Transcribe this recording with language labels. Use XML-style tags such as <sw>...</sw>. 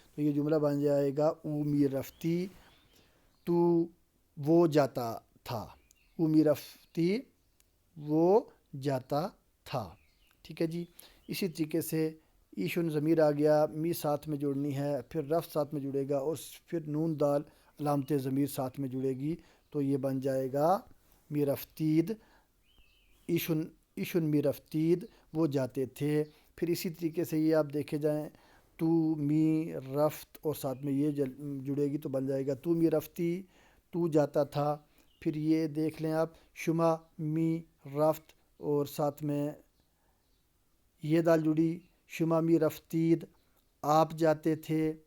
<ur>تو یہ جملہ بن جائے گا</ur> <fa>او می رفتی</fa> <ur>تو وہ جاتا تھا, او می رفتی وہ جاتا تھا, ٹھیک ہے جی. اسی طریقے سے ایشن ضمیر آ گیا, می ساتھ میں جوڑنی ہے, پھر رفت ساتھ میں جڑے گا, اور پھر نون دال علامت ضمیر ساتھ میں جڑے گی. تو یہ بن جائے گا می رفتید,</ur> <fa>ایشن می رفتید</fa> <ur>وہ جاتے تھے. پھر اسی طریقے سے یہ آپ دیکھے جائیں تو می رفت اور ساتھ میں یہ جڑے گی تو بن جائے گا</ur> <fa>تو می رفتی</fa> <ur>تو جاتا تھا. پھر یہ دیکھ لیں آپ شما می رفت اور ساتھ میں یہ دال جڑی</ur> <fa>شما می رفتید</fa> <ur>آپ جاتے تھے.</ur>